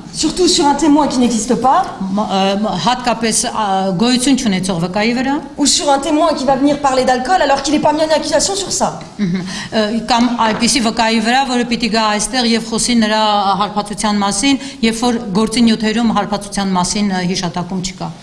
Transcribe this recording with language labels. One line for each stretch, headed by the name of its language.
French: Surtout sur un témoin qui n'existe pas.
Armenian: Հատկապես գոյություն չունեցող վկայի վրա։
French: Ou sur un témoin qui va venir parler d'alcool alors qu'il n'est pas mis en accusation sur ça.
Armenian: Կամ այդպիսի վկայի վրա, որը պիտի գա այստեղ եւ խոսի նրա հարբացության մասին, երբ որ գործի նյութերում հարբացության մասին հիշատակում չկա։